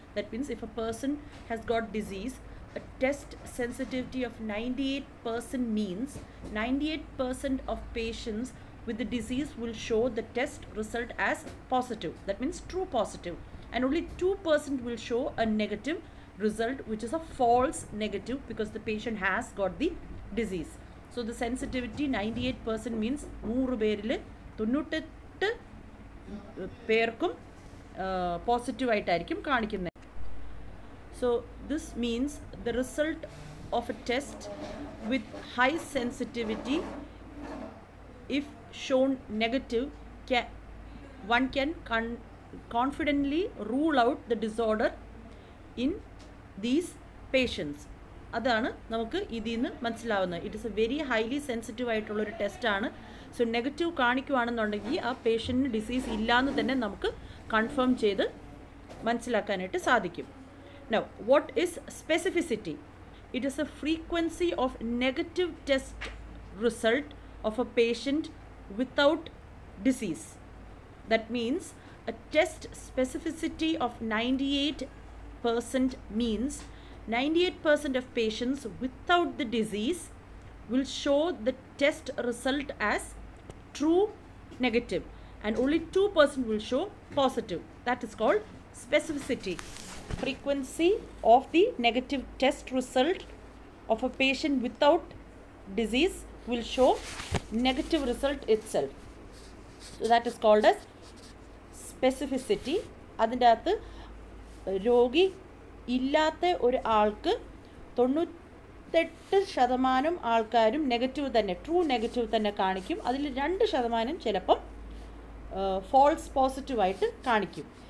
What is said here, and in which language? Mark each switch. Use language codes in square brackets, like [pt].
[en] That means if a person has got disease, a test sensitivity of 98% means 98% of patients with the disease will show the test result as positive. That means true positive. And only 2% will show a negative result, which is a false negative because the patient has got the disease. So the sensitivity 98% means 100 [ml] പേരിൽ 98 പേർക്കും positive ആയിട്ടായിരിക്കും കാണിക്കുന്നത്. [en] So this means the result of a test with high sensitivity, if shown negative, one can confidently rule out the disorder in these patients. [ml] അതാണ് നമുക്ക് ഇതിൽ നിന്ന് മനസ്സിലാവുന്നത്. [en] it is a very highly sensitive [ml] ആയിട്ടുള്ളൊരു ടെസ്റ്റാണ്. So negative കാണിക്കുകയാണെന്നുണ്ടെങ്കിൽ ആ പേഷ്യൻറ്റിന് disease ഇല്ലയെന്ന് തന്നെ നമുക്ക് കൺഫേം ചെയ്ത് മനസ്സിലാക്കാനായിട്ട് സാധിക്കും. [en] Now, what is specificity? It is a frequency of negative test result of a patient without disease. That means a test specificity of 98% means 98% of patients without the disease will show the test result as true negative, and only 2% will show positive. That is called specificity. Frequency of the negative test result of a patient without disease will show negative result itself. So that is called as specificity. [ml] അതിൻ്റെ അകത്ത് രോഗി ഇല്ലാത്ത ഒരു ആൾക്ക് 98% ആൾക്കാരും negative തന്നെ, true negative തന്നെ കാണിക്കും. അതിൽ 2% ചിലപ്പം ഫോൾസ് പോസിറ്റീവായിട്ട് കാണിക്കും.